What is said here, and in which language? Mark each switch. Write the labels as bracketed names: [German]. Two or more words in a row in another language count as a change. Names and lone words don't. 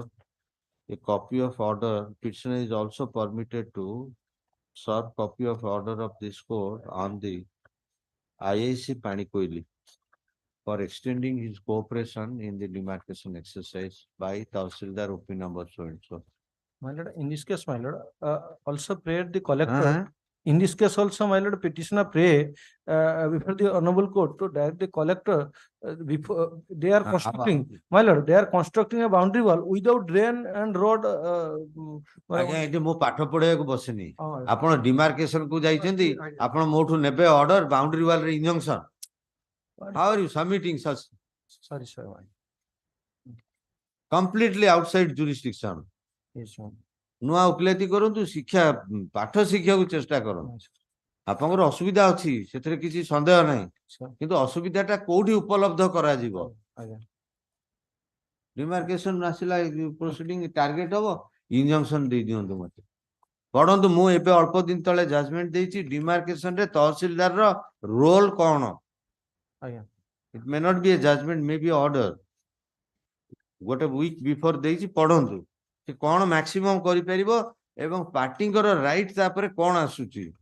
[English] A copy of order, petitioner is also permitted to serve copy of order of this court on the IAC Panikoili for extending his cooperation in the demarcation exercise by Tahsildar OP number so and so. My lord, in this case, my lord, also prayed the collector. In this case also, my lord, petitioner pray before the honorable court to direct the collector before they are constructing. My lord, they are constructing a boundary wall without drain and road. [Odia] ଆଜ୍ଞା ଏଠି ମୁଁ ପାଠ ପଢେଇବାକୁ ବସିନି ଆପଣ demarcation କୁ ଯାଇଛନ୍ତି ଆପଣ ମୋଠୁ ନେବେ [English] order boundary wall [Odia] ରେ injunction. [English] How are you submitting such? Sorry, sir. Completely outside jurisdiction. Yes, sir. [Odia] ନୂଆ ଓକିଲାତି କରନ୍ତୁ ଶିକ୍ଷା ପାଠ ଶିଖିବାକୁ ଚେଷ୍ଟା କରନ୍ତୁ ଆପଣଙ୍କର ଅସୁବିଧା ଅଛି ସେଥିରେ କିଛି ସନ୍ଦେହ ନାହିଁ କିନ୍ତୁ ଅସୁବିଧାଟା କୋଉଠି ଉପଲବ୍ଧ କରାଯିବ ଡିମାର୍କେସନ ଆସିଲା [English] proceeding target [Odia] ହବ ଇଞ୍ଜଂକ୍ସନ ଦେଇ ଦିଅନ୍ତୁ ମତେ ପଢନ୍ତୁ ମୁଁ ଏବେ ଅଳ୍ପ ଦିନ ତଳେ ଜଜମେଣ୍ଟ ଦେଇଛି ଡିମାର୍କେସନ ରେ ତହସିଲଦାରର ରୋଲ କଣ [English] it may not be a judgement may be order [Odia] ଗୋଟେ [English] week before [Odia] ଦେଇଛି ପଢନ୍ତୁ ସେ କଣ ମ୍ୟାକ୍ସିମମ୍ କରିପାରିବ ଏବଂ ପାର୍ଟିଙ୍କର ରାଇଟ୍ ତାପରେ କଣ ଆସୁଛି